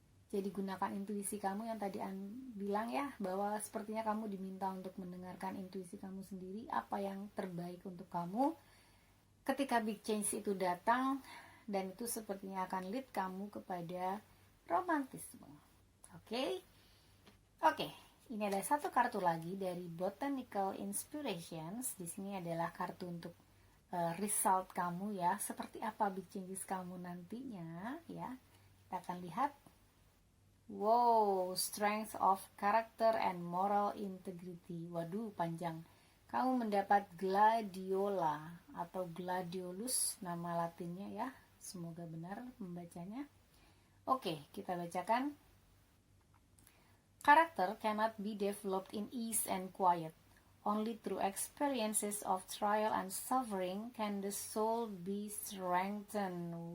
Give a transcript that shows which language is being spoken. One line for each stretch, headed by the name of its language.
Indonesian: Jadi gunakan intuisi kamu yang tadi An bilang ya, bahwa sepertinya kamu diminta untuk mendengarkan intuisi kamu sendiri, apa yang terbaik untuk kamu ketika
English: big change
Indonesian: itu datang, dan itu sepertinya akan lead kamu kepada romantisme. Oke, ini ada satu kartu lagi dari Botanical Inspirations. Di sini adalah kartu untuk result kamu ya, seperti apa
English: big changes
Indonesian: kamu nantinya ya. Kita akan lihat.
English: Wow, strength of character and moral integrity.
Indonesian: Waduh, panjang. Kamu mendapat gladiola atau gladiolus, nama latinnya ya. Semoga benar membacanya. Oke, kita bacakan.
English: Character cannot be developed in ease and quiet. Only through experiences of trial and suffering can the soul be strengthened.